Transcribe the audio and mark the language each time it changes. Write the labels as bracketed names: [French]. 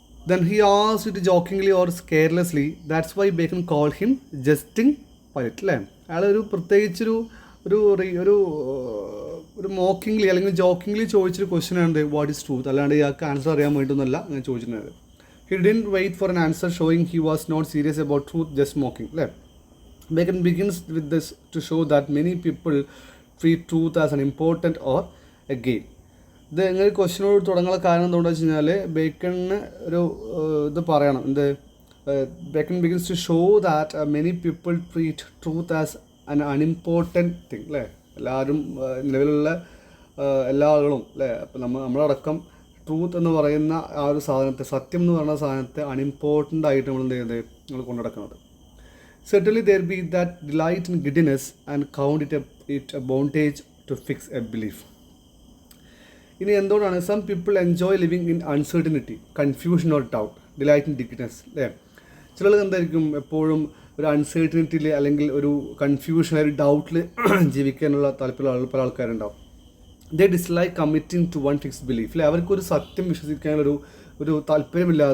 [English] Then he asked it jokingly or carelessly. That's why Bacon call him jesting Pilate. [Malayalam] അല്ലേ, അയാളൊരു പ്രത്യേകിച്ചൊരു ഒരു ഒരു ഒരു മോക്കിംഗ്ലി അല്ലെങ്കിൽ ജോക്കിംഗ്ലി ചോദിച്ചൊരു ക്വസ്റ്റ്യൻ ആണ് [English] What is truth. [Malayalam] അല്ലാണ്ട് ഇയാൾക്ക് ആൻസർ അറിയാൻ വേണ്ടിയിട്ടൊന്നുമല്ല അങ്ങനെ ചോദിച്ചിട്ടുണ്ടായത്. [English] He didn't wait for an answer showing he was not serious about truth, just mocking. അല്ലേ, Bacon begins with this to show that many people treat truth as an important or a game. [Malayalam] ഇത് എങ്ങനെ ക്വസ്റ്റ്യനോട് തുടങ്ങാനുള്ള കാരണം എന്തുകൊണ്ടാണെന്ന് വെച്ച് കഴിഞ്ഞാൽ ബേക്കണിന് ഒരു ഇത് പറയണം. [English] Bacon begins to show that many people treat truth as an unimportant thing. [Malayalam] അല്ലേ, എല്ലാവരും നിലവിലുള്ള എല്ലാ ആളുകളും അല്ലേ, അപ്പം നമ്മളടക്കം ട്രൂത്ത് എന്ന് പറയുന്ന ആ ഒരു സാധനത്തെ, സത്യം എന്ന് പറയുന്ന സാധനത്തെ അൺഇമ്പോർട്ടൻ്റ് ആയിട്ട് നമ്മൾ എന്ത് ചെയ്യുന്നത്, നമ്മൾ കൊണ്ടുനടക്കുന്നത്. [English] Certainly there be that delight in giddiness and count it a bondage to fix a belief. [Malayalam] ഇനി എന്തുകൊണ്ടാണ് [English] Some people enjoy living in uncertainty, confusion or doubt, delight in giddiness. [Malayalam] അല്ലേ, ചിലർ എന്തായിരിക്കും എപ്പോഴും ഒരു അൺസർട്ടനിറ്റിയിൽ അല്ലെങ്കിൽ ഒരു കൺഫ്യൂഷൻ, ഒരു ഡൗട്ടിൽ ജീവിക്കാനുള്ള താല്പര്യമുള്ള പല ആൾക്കാരുണ്ടാവും. [English] They dislike committing to one fixed belief. അല്ലേ, [Malayalam] അവർക്കൊരു സത്യം വിശ്വസിക്കാനൊരു താല്പര്യമില്ല.